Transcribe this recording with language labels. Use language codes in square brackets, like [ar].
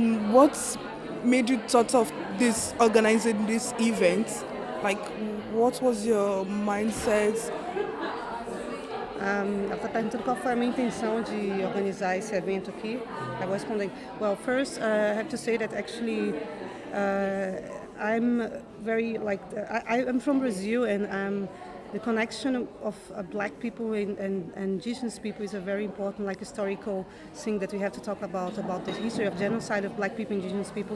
[en] What made you thought of this organizing this event? Like, what was your mindset? [pt] Ela está perguntando qual foi a minha intenção de organizar esse evento aqui. [en] I was responding, well, first I have to say that actually I'm very like, I'm from Brazil, and the connection of black people and indigenous people is a very important like historical thing that we have to talk about the history of genocide of black people, indigenous people.